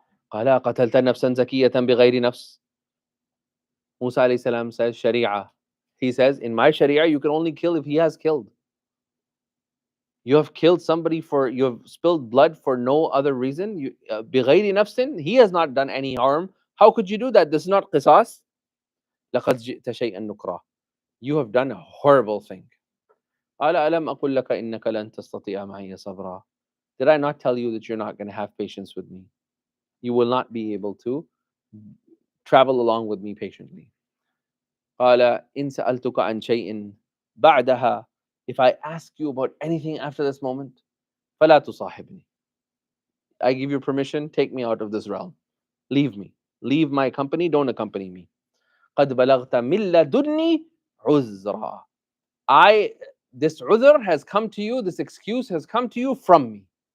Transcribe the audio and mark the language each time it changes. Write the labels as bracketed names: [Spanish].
[Arabic] قال قتلت نفسا زكية بغير نفس. [English] Musa alayhi salam says Sharia. He says, in my Sharia, you can only kill if he has killed. You have killed somebody you have spilled blood for no other reason. بغير نفس, he has not done any harm. How could you do that? This is not qisas. لقد جئت شيئا نكرا. You have done a horrible thing. [Arabic] قال ألم أقل لك إنك لن تستطيع معي صبرا. [English] Did I not tell you that you're not going to have patience with me? You will not be able to travel along with me patiently. [Arabic] قال إن سألتك عن شيء بعدها. [English] If I ask you about anything after this moment, فلا تصاحبني. I give you permission, take me out of this realm. Leave me. Leave my company, don't accompany me. [Arabic] قد بلغت من لدني عذرا. [English] This udhr has come to you, this excuse has come to you from me.